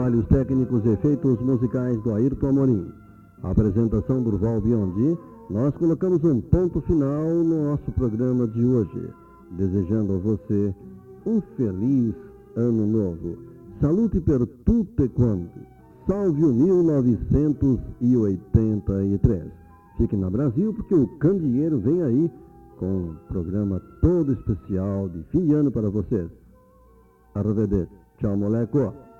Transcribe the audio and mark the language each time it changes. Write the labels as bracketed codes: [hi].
[pt] Técnicos e efeitos musicais do Ayrton Amorim. Apresentação Durval Biondi, nós colocamos um ponto final no nosso programa de hoje, desejando a você um feliz ano novo. [it] Salute per tutte quanti. [pt] Salve o 1983. Fique na Brasil porque o Candeeiro vem aí com um programa todo especial de fim de ano para vocês. [it] Arrivederci. [pt] Tchau, moleco.